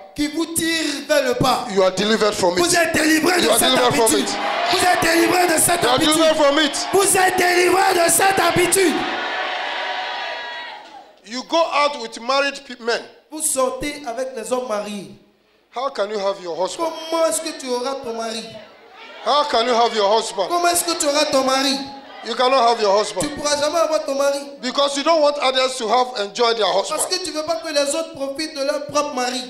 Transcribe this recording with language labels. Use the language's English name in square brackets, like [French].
[French] qui vous tire vers le bas, [English] you are delivered from [French] vous [English] it. [French] êtes délivré de [English] You are [French] cette [English] delivered from [French] habitude. [English] it. [French] Vous êtes délivré de cette [English] You are [French] habitude. [English] delivered from it. [French] Vous êtes délivré de cette habitude. [English] You go out with married men. [French] Vous sortez avec les hommes mariés. [English] How can you have your husband? [French] Comment est-ce que tu auras ton mari? [English] How can you have your husband? [French] Comment est-ce que tu auras ton mari? [English] You cannot have your [French] Tu [English] husband [French] ne pourras jamais avoir ton mari. [English] because you don't want others to have enjoy their [French] Parce [English] husband. [French] que tu ne veux pas que les autres profitent de leur propre mari.